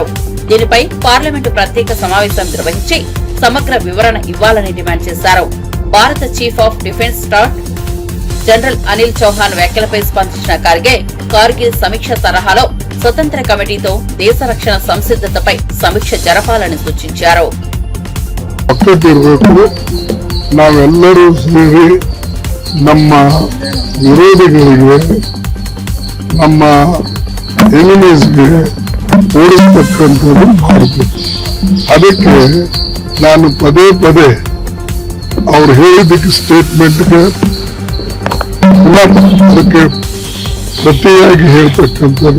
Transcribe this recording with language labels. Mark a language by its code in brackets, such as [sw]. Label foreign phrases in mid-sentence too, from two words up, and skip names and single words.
[te] దీనిపై పార్లమెంటు ప్రత్యేక సమావేశం నిర్వహించి సమగ్ర వివరణ ఇవ్వాలని డిమాండ్ చేశారు. భారత చీఫ్ ఆఫ్ డిఫెన్స్ స్టాఫ్ జనరల్ అనిల్ చౌహాన్ వ్యాఖ్యలపై స్పందించిన ఖర్గే, కార్గిల్ సమీక్ష తరహాలో స్వతంత్ర కమిటీతో దేశ రక్షణ సంసిద్ధతపై సమీక్ష జరపాలని సూచించారు. [kn] ನಾವೆಲ್ಲರೂ ಸೇರಿ ನಮ್ಮ ವಿರೋಧಿಗಳಿಗೆ, ನಮ್ಮ ಎನಿಮೀಸ್ಗೆ ಓಡಿಸ್ತಕ್ಕಂಥದ್ದು ಮಾಡಬೇಕು. ಅದಕ್ಕೆ ನಾನು ಪದೇ ಪದೇ ಅವ್ರು ಹೇಳಿದ್ದಕ್ಕೆ ಸ್ಟೇಟ್ಮೆಂಟ್ಗೆ ಅದಕ್ಕೆ ಪ್ರತಿಯಾಗಿ ಹೇಳ್ತಕ್ಕಂಥದ್ದು